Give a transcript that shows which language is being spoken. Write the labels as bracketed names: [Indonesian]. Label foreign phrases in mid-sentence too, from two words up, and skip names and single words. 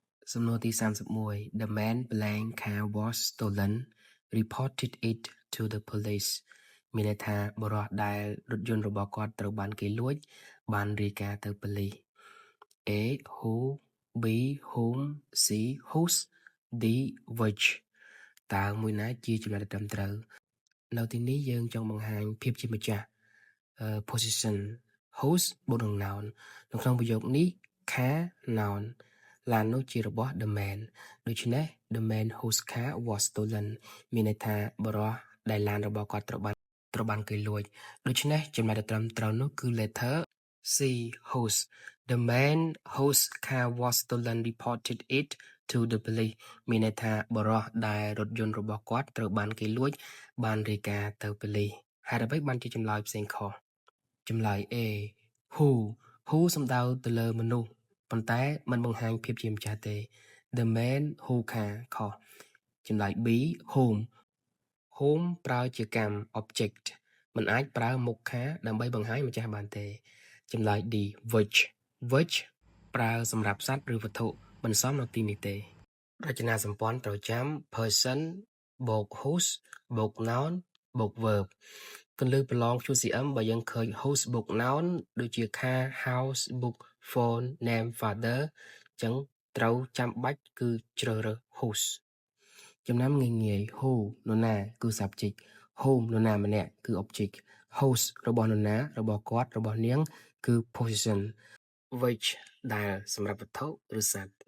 [Khmer] សំណួរទី31 [English] The man blank car was stolen reported it to the police [Khmer] មានន័យថាបុរសដែលរថយន្តរបស់គាត់ត្រូវបានគេលួចបានរាយការណ៍ទៅប៉ូលីស [English] A who B whom C whose D which [Khmer] តើមួយណាជាចំណុចត្រឹមត្រូវនៅទីនេះយើងចង់បង្ហាញភាពជាម្ចាស់ [English] position whose [Khmer] បូកនឹង noun នៅក្នុងប្រយោគនេះ [English] car noun [Khmer] ឡាននោះជារបស់ [English] the man [Khmer] ដូច្នេះ [English] the man whose car was stolen [Khmer] មានន័យថាបុរសដែលឡានរបស់គាត់ត្រូវបានគេលួចដូច្នេះចំណុចត្រឹមត្រូវនោះគឺ [English] letter C whose the man whose car was stolen reported it to the police [Khmer] មានន័យថាបុរសដែលរថយន្តរបស់គាត់ត្រូវបានគេលួចបានរាយការណ៍ទៅប៉ូលីសហេតុអ្វីបានជាចម្លើយផ្សេងខុសចម្លើយ [English] A who [Khmer] សំ ដៅទៅលើមនុស្សប៉ុន្តែมันបង្ហាញភាពជាម្ចាស់ទេ [English] the man who car [Khmer] ខុសចម្លើយ [English] B whom [Khmer] ប្រើជាកម្ម object มันអាចប្រើមុ ខ car ដើម្បីបង្ហាញម្ចាស់បានទេចម្លើយ [English] D which [Khmer] ប្រើសម្រាប់សត្វឬវត្ថុមិនសមនៅទីនេះទេរ ចនាសម្ព័ន្ធត្រូវចាំ person បូក whose បូក noun បូក verb គន្លឹះប្រឡង QCM បើយើងឃើញ whose បូក noun ដូចជា [English] car house book phone name father [Khmer] អញ្ចឹងត្រូវចាំបាច់គឺជ្រើសរើស whose ចំណាំងាយ who នរណាគឺ subject whom នរណាម្នាក់គឺ object whose របស់នរណារបស់គាត់របស់នាងគឺ [English] position which [Khmer] ដែលសម្រាប់វត្ថុឬសត្វ